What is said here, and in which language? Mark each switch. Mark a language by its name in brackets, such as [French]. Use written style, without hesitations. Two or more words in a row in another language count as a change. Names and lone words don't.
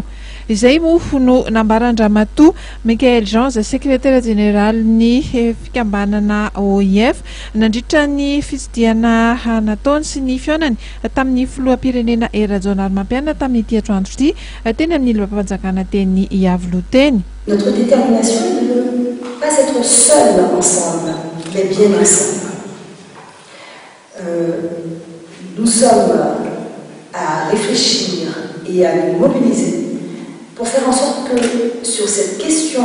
[Malagasy] Izay moa no nambaran-Ramatoa Michael Jean [French] secrétaire général [Malagasy] ny fikambanana OIF nandritra ny fitsidiana nataony sy ny fionany tamin'ny filoham-pirenena Hery Rajaonarimampianina tamin'ny ity atoandro ity teny amin'ny lapam-panjakana teny Avoloha teny. [French] Notre détermination est de ne pas être seuls ensemble, mais bien ensemble. Nous sommes à réfléchir et à nous mobiliser pour faire en sorte que sur cette question